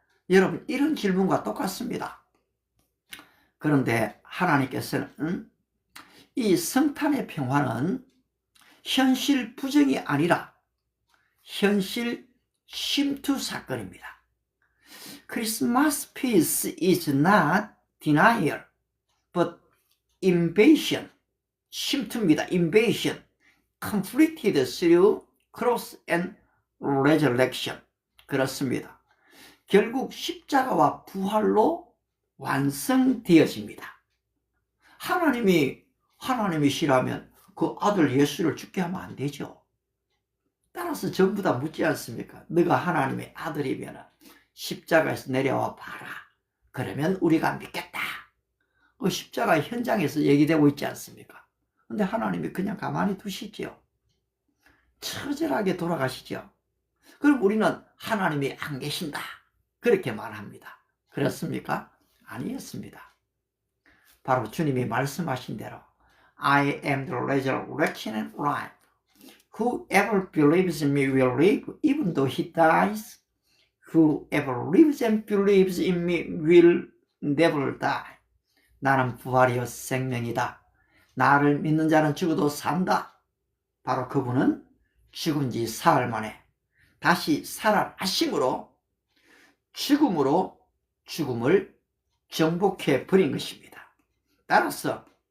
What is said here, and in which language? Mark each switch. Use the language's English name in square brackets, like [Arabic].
[Korean] 여러분, 이런 질문과 똑같습니다. 그런데 하나님께서는 이 성탄의 평화는 현실 부정이 아니라 현실 침투 사건입니다. [English] Christmas peace is not denial, but invasion. [Korean] 침투입니다. invasion. [English] completed through cross and resurrection. [Korean] 그렇습니다. 결국 십자가와 부활로 완성되어집니다. 하나님이시라면 그 아들 예수를 죽게 하면 안 되죠. 따라서 전부 다 묻지 않습니까? 너가 하나님의 아들이면 십자가에서 내려와 봐라. 그러면 우리가 믿겠다. 그 십자가 현장에서 얘기되고 있지 않습니까? 근데 하나님이 그냥 가만히 두시죠. 처절하게 돌아가시죠. 그럼 우리는 하나님이 안 계신다. 그렇게 말합니다. 그렇습니까? 아니었습니다. 바로 주님이 말씀하신 대로 [English] I am the resurrection and life. Whoever believes in me will live even though he dies. Whoever lives and believes in me will never die. [Korean] 나는 부활이요 생명이다. 나를 믿는 자는 죽어도 산다. 바로 그분은 죽은 지 사흘 만에 다시 살아나심으로 죽음을 정복해 버린 것입니다. 따라서